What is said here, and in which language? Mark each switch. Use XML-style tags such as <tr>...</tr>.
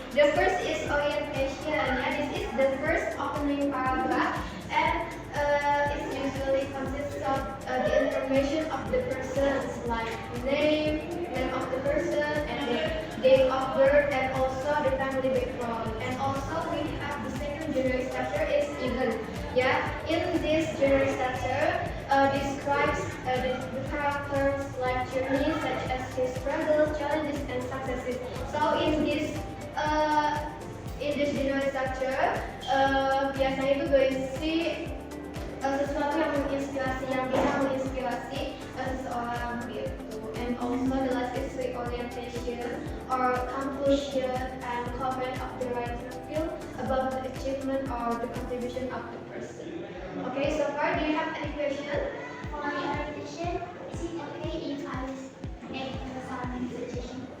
<en>The first is orientation. Yeah, this is the first opening paragraph, and it usually consists of the information of the person's like name of the person, and the date of birth, and also the family background. And also we have the second general structure is event. Yeah, in this general structure describes the character's life journey, such as his struggles, challenges, and successes. So in this general structure,</en> <id>biasanya itu berisi sesuatu yang menginspirasi, yang bisa menginspirasi seseorang gitu.</id> <en>And also the last is reorientation or conclusion and comment of the writer feel about the achievement or the contribution of the person. Okay, so far, do you have any question? For orientation, is it okay if I make some suggestion?</en>